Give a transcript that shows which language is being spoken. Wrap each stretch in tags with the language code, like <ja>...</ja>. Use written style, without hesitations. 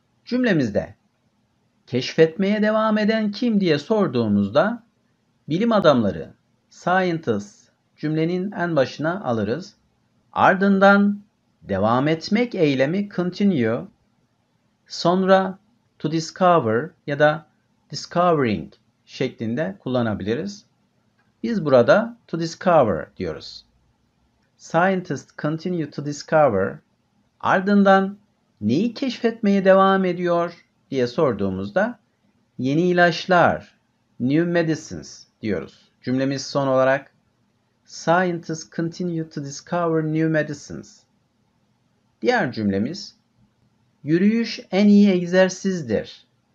<tr>Cümlemizde keşfetmeye devam eden kim diye sorduğumuzda bilim adamları, scientists cümlenin en başına alırız. Ardından devam etmek eylemi continue, sonra</tr> <en>to discover</en> <tr>ya da discovering şeklinde kullanabiliriz. Biz burada to discover diyoruz.</tr> <en>Scientists continue to discover.</en> <tr>Ardından neyi keşfetmeye devam ediyor diye sorduğumuzda yeni ilaçlar,</tr> <en>new medicines</en> <tr>diyoruz. Cümlemiz son olarak</tr> <en>Scientists continue to discover new medicines.</en> <tr>Diğer cümlemiz yürüyüş en iyi egzersizdir.</tr>